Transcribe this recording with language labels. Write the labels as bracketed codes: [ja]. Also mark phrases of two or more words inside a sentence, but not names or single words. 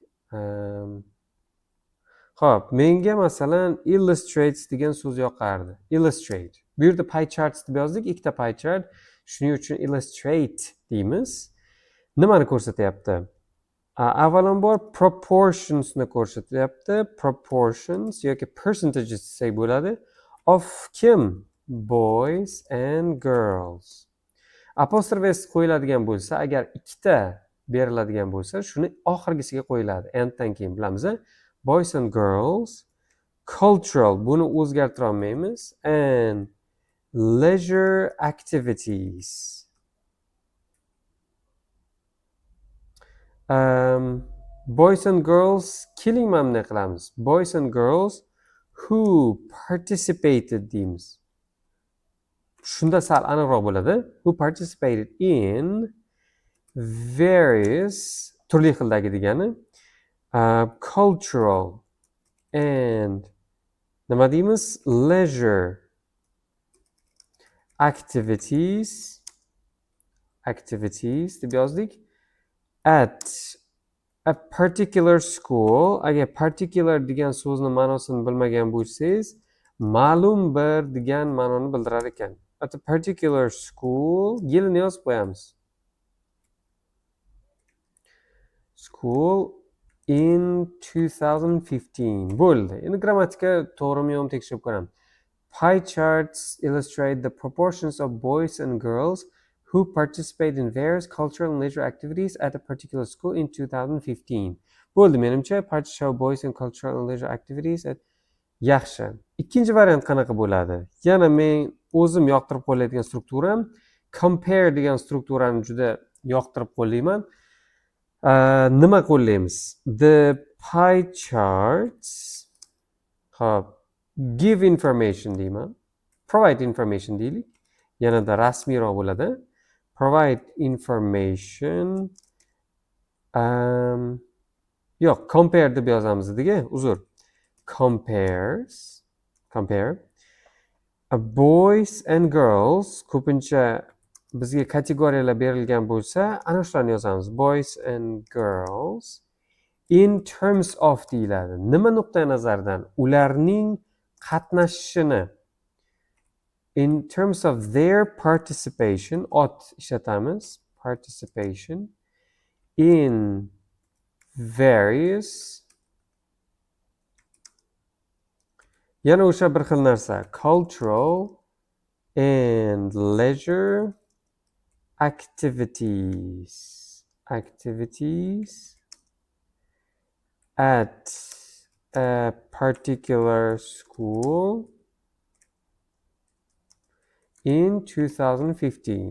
[uz] Xo'p, menga masalan illustrates degan so'z yoqardi. Illustrate. Bu yerda [en] pie charts [uz] deb yozdik, ikkita [en] pie chart. [uz] Shuning uchun illustrate deymiz. Nimani ko'rsatyapti? Avvalambor proportionsni ko'rsatyapti. Proportions yoki percentages desak bo'ladi. [en] Of kim? Boys and girls. Apostrophe s [uz] qo'yiladigan bo'lsa, agar ikkita beriladigan bo'lsa, shuni oxirgisiga qo'yiladi. Anddan keyin bilamiz. [en] Boys and girls, cultural, [uz] buni o'zgartira olmaymiz, [en] and leisure activities. Boys and girls, [uz] keling mana bunday qilamiz. [en] Boys and girls who participated deymiz. [uz] Shunda sal aniqroq bo'ladi. [en] Who participated in various, [uz] turli xildagi degani, [en] cultural and [uz] nima deymiz? [en] Leisure activities [uz] deb yozdik. [en] At a particular school. [uz] Agar particular degan so'zni ma'nosini bilmagan bo'lsangiz, ma'lum bir degan ma'noni bildirar ekan. [en] At a particular school, [uz] yilini yozib qo'yamiz. [en] School in 2015. [uz] Bo'ldi. Endi grammatika to'g'rimi yo'qmi tekshirib ko'ramiz. [en] Pie charts illustrate the proportions of boys and girls who participate in various cultural and leisure activities at a particular school in 2015. [uz] Bo'ldi, menimcha [en] show boys and cultural and leisure activities at [uz] yaxshi. Ikkinchi variant qanaqa bo'ladi? Yana men o'zim yoqtirib qo'yadigan strukturam compare degan strukturani juda yoqtirib qo'ylayman. Nima qo'llaymiz? [en] The pie charts, hop, give information deyman. Provide information deylik. [uz] Yanada rasmiyroq bo'ladi. [en] Provide information [uz] Yo'q, compare deb yozamiz dediga, uzr. [en] Compare boys and girls [uz] ko'pincha bizga kategoriyalar berilgan bo'lsa, ana shularni yozamiz. [en] Boys and girls in terms of deyiladi. [uz] Nima nuqtai nazardan? Ularning qatnashishini. [en] In terms of their participation, [uz] ot ishlatamiz. [en] Participation in various, [uz] yana o'sha bir xil narsa, [en] cultural and leisure activities at a particular school in 2015.